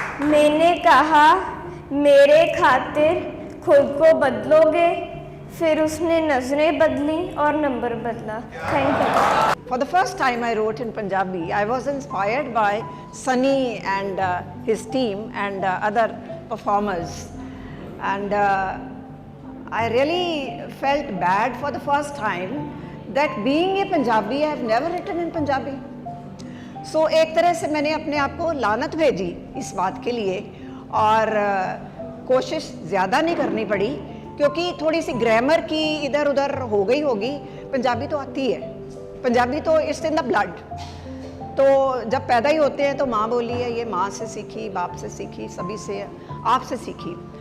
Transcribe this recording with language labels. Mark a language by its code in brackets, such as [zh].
[hi] मैंने कहा मेरे खातिर खुद को बदलोगे, फिर उसने नजरें बदली और नंबर बदला। [en] Thank you. For the first time I wrote in Punjabi, I was inspired by Sunny and his team and other performers, and I really felt bad for the first time that being a Punjabi I have never written in Punjabi. [hi] So एक तरह से मैंने अपने आप को लानत भेजी इस बात के लिए, और कोशिश ज़्यादा नहीं करनी पड़ी क्योंकि थोड़ी सी ग्रामर की इधर उधर हो गई होगी। पंजाबी तो आती है, पंजाबी तो [en] It's in the blood. [hi] तो जब पैदा ही होते हैं तो माँ बोली है, ये माँ से सीखी, बाप से सीखी, सभी से, आपसे सीखी।